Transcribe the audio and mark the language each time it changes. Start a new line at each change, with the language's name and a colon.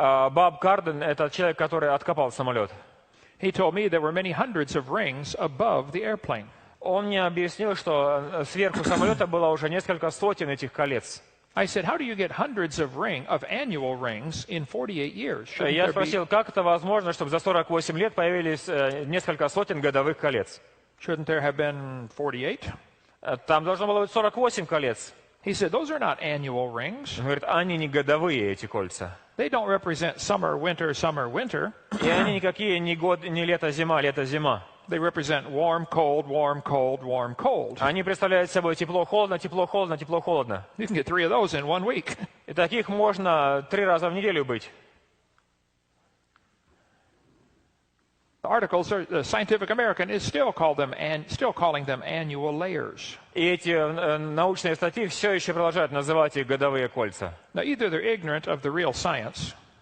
Russian: Боб Карден – это человек, который откопал самолет.
English: He told me there were many hundreds of rings above the airplane.
Russian: Он мне объяснил, что сверху самолета было уже несколько сотен этих колец.
English: I said, how do you get hundreds of annual rings in 48 years?
Russian: Я спросил, как это возможно, чтобы за 48 лет появились несколько сотен годовых колец?
English: Shouldn't there have been 48?
Russian: Там должно было быть 48 колец.
English: He said, those are not annual rings.
Russian: Он говорит: они не годовые, эти кольца.
English: They don't represent summer, winter, summer, winter.
Russian: И они никакие не лето, зима, лето, зима.
English: They represent warm, cold, warm, cold, warm, cold.
Russian: Они представляют собой тепло, холодно, тепло, холодно, тепло, холодно.
English: You can get 3 of those in 1 week.
Russian: И таких можно 3 раза в неделю быть.
English: The articles, the Scientific American is still calling them annual layers.
Russian: И эти научные статьи все еще продолжают называть их годовые кольца.
English: Now, either they're ignorant of the real science,